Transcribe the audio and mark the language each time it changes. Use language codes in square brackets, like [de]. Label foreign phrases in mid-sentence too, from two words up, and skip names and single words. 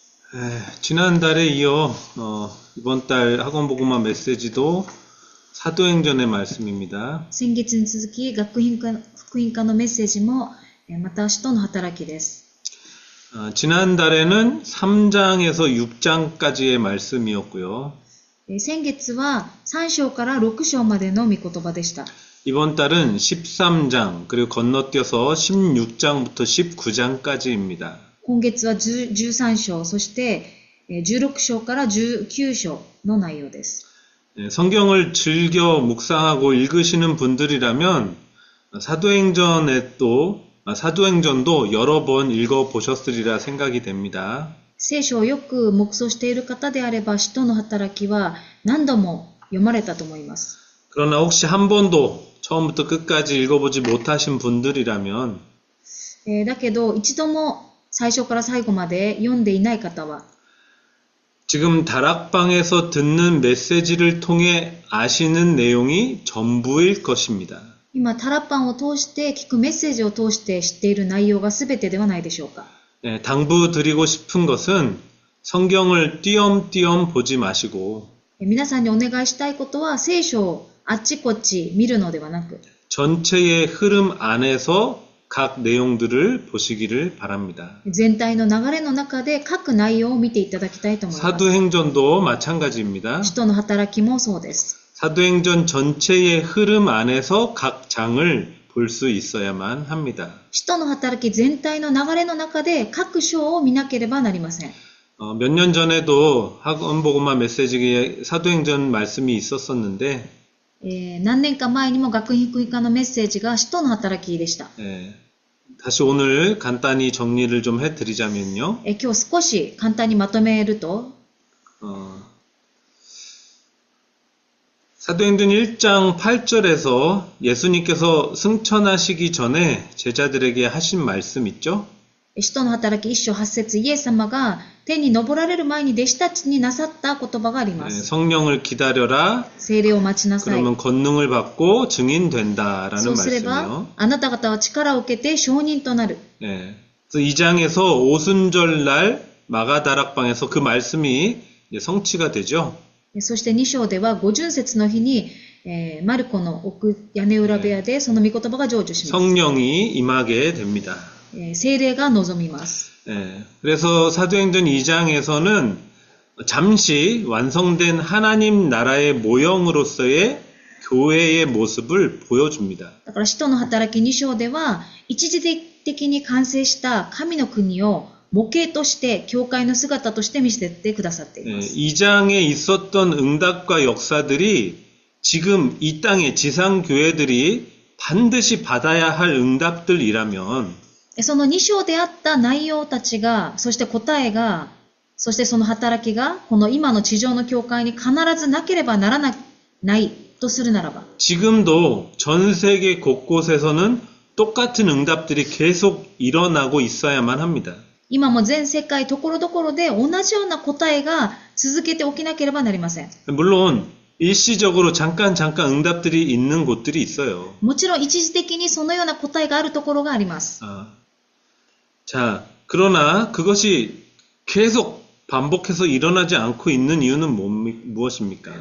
[ko] 지난달에 이어 이번 달 학원복음화 메시지도 사도행전의 말씀입니다. [ja] 先月に続き、福音化のメッセージも、また使徒の働きです。 [ko] 지난달에는 3장에서 6장까지의 말씀이었고요. [ja] 先月は3章から6章までの御言葉でした。 [ko] 이번 달은 13장 그리고 건너뛰어서 16장부터 19장까지입니다. [ja] 今月は13章、そして16章から19章の内容です。 [ko] 성경을 즐겨 묵상하고 읽으시는 분들이라면 사도행전도 여러 번 읽어보셨으리라 생각이 됩니다. [ja] 聖書をよく黙想している方であれば、使徒の働きは何度も読まれたと思います。 [ko] 그러나 혹시 한 번도 처음부터 끝까지 읽어보지 못하신 분들이라면 [ja] だけど、一度も最初から最後まで読んでいない方は、 [ko] 지금 다락방에서 듣는 메시지를 통해 아시는 내용이 전부일 것입니다. [ja] 今タラッパンを通して聞くメッセージを通して知っている内容が全てではないでしょうか。 [ko] 당부드리고 싶은 것은 성경을 띄엄띄엄 보지 마시고 [ja] 皆さんにお願いしたいことは、聖書をあっちこっち見るのではなく、 [ko] 전체의 흐름 안에서 각 내용들을 보시기를 바랍니다. [ja] 全体の流れの中で各内容を見ていただきたいと思います。 [ko] 사도행전도 마찬가지입니다. [ja] 使徒の働きもそうです。 [ko] 사도행전 전체의 흐름 안에서 각 장을 볼 수 있어야만 합니다. [ja] 使徒の働き全体の流れの中で各章を見なければなりません。 [ko] 몇 년 전에도 학원복음화 메시지에 사도행전 말씀이 있었었는데 [ja] 何年か前にも学院福音化のメッセージが使徒の働きでした。 [ko] 다시 오늘 간단히 정리를 좀 해드리자면요. [ja] 今日少し簡単にまとめると、 [ko] 사도행전 1장 8절에서 예수님께서 승천하시기 전에 제자들에게 하신 말씀 있죠? [ja] 使徒の働き1章8節、イエス様が天に昇られる前に弟子たちになさった言葉があります。 [ko] 성령을 기다려라. [ja] 聖霊を待ちなさい。 [ko] 그러면 권능을 받고 증인 [ja] そ [ko] 된다라는 [ja] うすれば [ko] 말씀이요. [ja] あなた方は力を受けて証人となる。 [ko] 그래서 이 장에서 오순절날 마가다락방에서 그 말씀이 성취가 되죠. [ja] そして2章では五巡節の日に、マルコの奥屋根裏部屋でその御言葉が成就します。 [ko] 성령이 임하게 됩니다. [ja] 聖霊が望みます。 [ko] 그래서 사도행전 2장에서는 잠시 완성된 하나님 나라의 모형으로서의 교회의 모습을 보여줍니다. [ja] だから使徒の働き2章では一時的に完成した神の国を模型として教会の姿として見せてくださっています。 [ko] 2장에 있었던 응답과 역사들이 지금 이 땅의 지상교회들이 반드시 받아야 할 응답들이라면 [ja] その2章であった内容たちが、そして答えが、そしてその働きが、この今の地上の教会に必ずなければならないとするならば、 [ko] 지금도 전 세계 곳곳에서는 똑같은 응답들이 계속 일어나고 있어야만 합니다. [ja] 今も全世界ところどころで同じような答えが続けて起きなければなりません。 [ko] 물론 일시적으로 잠깐 응답들이 있는 곳들이 있어요. [ja] もちろん一時的にそのような答えがあるところがあります。 [ko] 자, 그러나 그것이 계속 반복해서 일어나지 않고 있는 이유는 무엇입니까?